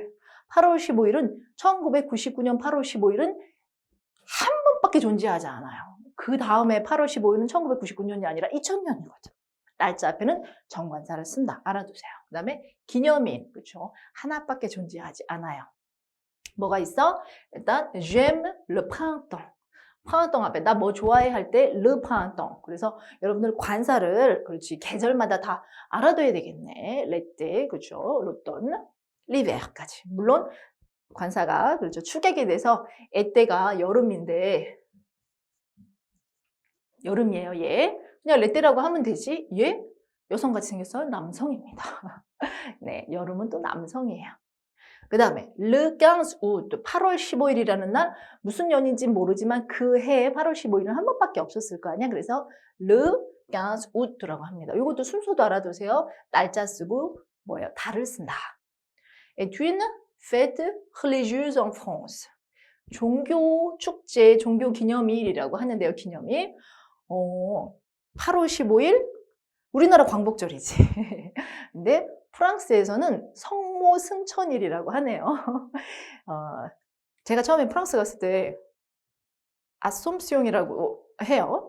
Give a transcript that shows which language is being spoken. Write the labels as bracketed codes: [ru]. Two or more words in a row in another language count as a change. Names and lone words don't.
[ko] 8월 15일은 1999년 8월 15일은 한 번밖에 존재하지 않아요. 그 다음에 8월 15일은 1999년이 아니라 2000년이거든. 날짜 앞에는 정관사를 쓴다. 알아두세요. 그 다음에 기념일, 그렇죠. 하나밖에 존재하지 않아요. 뭐가 있어? 일단 [fr] j'aime le printemps. [ko] printemps 앞에 나 뭐 좋아해 할 때 [fr] le printemps. [ko] 그래서 여러분들 관사를 그렇지 계절마다 다 알아둬야 되겠네. [fr] l'été, 그렇죠. l'automne, [ko] l'hiver까지. 물론 관사가 그렇죠. 축약이 돼서 에때가 여름인데 여름이에요. 얘 그냥 레때라고 하면 되지. 얘 여성같이 생겼어요. 남성입니다. 네, 여름은 또 남성이에요. 그 다음에 [fr] le 15 août, [ko] 8월 15일이라는 날 무슨 연인지 모르지만 그 해에 8월 15일은 한 번밖에 없었을 거 아니야. 그래서 [fr] le 15 août [ko] 라고 합니다. 이것도 순서도 알아두세요. 날짜 쓰고 뭐예요? 달을 쓴다. [fr] est une fête religieuse en France. [ko] 종교 축제, 종교 기념일이라고 하는데요. 기념일. 8월 15일 우리나라 광복절이지. 근데 프랑스에서는 성모 승천일이라고 하네요. 제가 처음에 프랑스 갔을 때 아솜시옹이라고 해요.